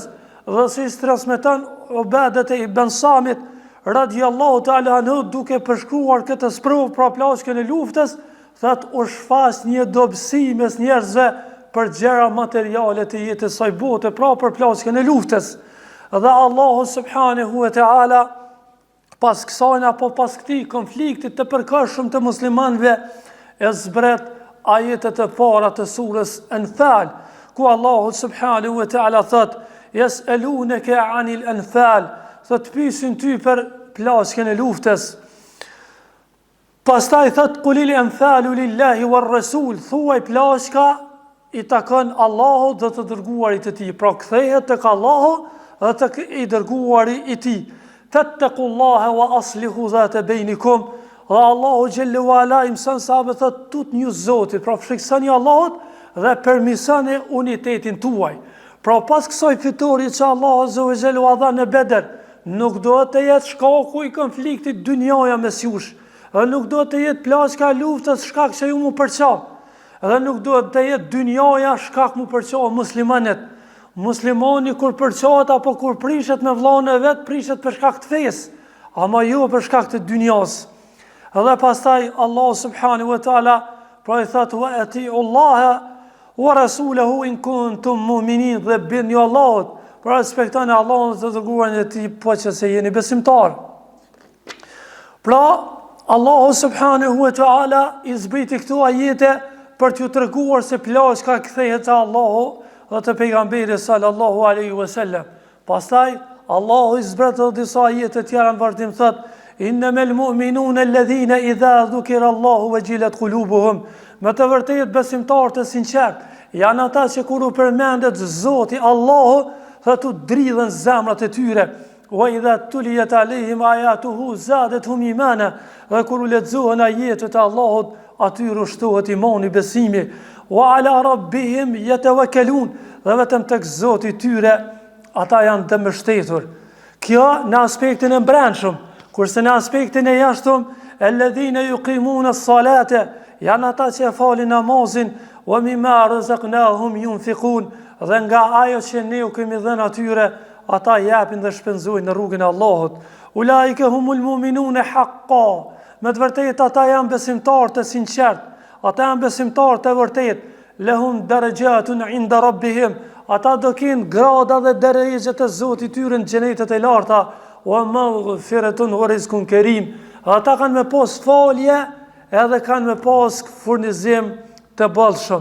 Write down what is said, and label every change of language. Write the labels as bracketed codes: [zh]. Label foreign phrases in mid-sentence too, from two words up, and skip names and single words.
[sq] Dhe si transmeton Ubadet ibn Samit [ar] رضي الله تعالى عنه, [sq] duke përshkruar këtë sprovë pra plaçkën e luftës, thot u shfaq një dobësi mes njerëzve për gjëra materiale të jetës së bote, pra për plaçkën e luftës. Dhe Allahu [ar] سبحانه وتعالى [sq] pas kësaj apo pas këtij konfliktit të përkohshëm të muslimanëve, e zbret ajetet e para të surës Anfal, ku Allahu [ar] سبحانه وتعالى [sq] thot: [ar] "يسألونك عن الأنفال", [sq] thot pyesin ty për plaçkën e luftës. Pastaj thot: [ar] "قل الأنفال لله والرسول", [sq] thuaj plaçka i takon Allahut dhe të dërguarit të tij. Pra kthehet tek Allahu dhe tek i dërguari i tij. [ar] فاتقوا الله وأصلحوا ذات بينكم. [sq] Dhe Allahu [ar] جل وعلا [sq] i mëson sahabët thot tut një Zotit, pra friksoni Allahut dhe permisoni unitetin tuaj. Pra pas kësaj fitorie që Allahu [ar] عز وجل [sq] u dha në Bedër, nuk do të jetë shkaku i konfliktit dynjaja mes jush, dhe nuk do të jetë plaçka luftës shkak se ju mu përqa, dhe nuk do të jetë dynjaja shkak mu përqa muslimanet. Muslimani kur përqat apo kur prishet me vllahun e vet, prishet për shkak të fesë, ama jo për shkak të dynjas. Dhe pastaj [ar] Allah سبحانه وتعالى [sq] pra i thot [ar] وأطيعوا الله ورسوله إن كنتم مؤمنين, [sq] dhe bini Allahut, pra respektoni Allahun dhe të dërguarin e tij po që se jeni besimtar. Pra Allahu [ar] سبحانه وتعالى [sq] i zbriti këtu ajete për t'ju treguar se plaçka kthehet te Allahu dhe te pejgamberi [ar] صلى الله عليه وسلم. [sq] Pastaj Allahu i zbret disa ajete tjera në vazhdim thot [ar] إنما المؤمنون الذين إذا ذكر الله وجلت قلوبهم. [sq] Me të vërtetë besimtarët e sinqert janë ata që kur u përmendet Zoti Allahu, thot u dridhen zemrat e tyre. [ar] وإذا تليت عليهم آياته زادتهم إيمانا. [sq] Dhe kur u lexohen ajetet e Allahut, atyre ushtohet imani, besimi. [ar] وعلى ربهم يتوكلون. [sq] Dhe vetëm tek Zoti i tyre ata janë të mbështetur. Kjo në aspektin e brendshëm, kurse në aspektin e jashtëm, [ar] الذين يقيمون الصلاة, [sq] janë ata që falin namazin, [ar] ومما رزقناهم ينفقون, [sq] dhe nga ajo që ne u kemi dhënë atyre, ata japin dhe shpenzojnë në rrugën e Allahut. [ar] أولئك هم المؤمنون حقا. [sq] Me të vërtetë ata janë besimtarë të sinqert, ata janë besimtarë të vërtetë. [ar] لهم درجات عند ربهم. [sq] Ata do kenë grada dhe derejgjet e Zotit tyre në xhenetet e larta, [ar] ومغفرة ورزق كريم. [sq] Ata kanë me pas falje edhe kanë me pas furnizim të bollshëm.